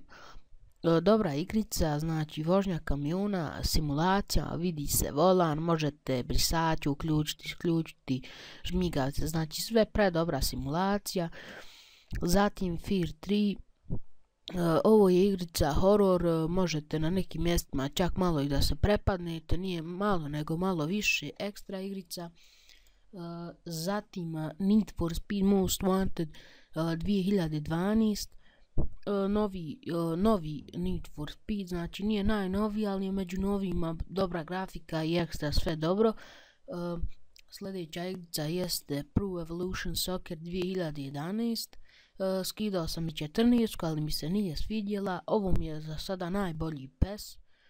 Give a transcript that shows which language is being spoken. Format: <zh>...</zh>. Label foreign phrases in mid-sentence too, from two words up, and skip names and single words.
<bs>Dobra igrica, znači vožnja kamiona, simulacija, vidi se volan, možete brisati, uključiti, isključiti, žmigavce, znači sve predobra simulacija. Zatim Fear 3, ovo je igrica horor, možete na nekim mjestima čak malo i da se prepadnete, nije malo nego malo više, ekstra igrica. Zatim Need for Speed Most Wanted 2012, novi Need for Speed, znači nije najnoviji, ali je među novima, dobra grafika i ekstra sve dobro. Sljedeća igrica jeste Pro Evolution Soccer 2011, skidao sam i 14, ali mi se nije svidjela, ovo mi je za sada najbolji PES.</bs>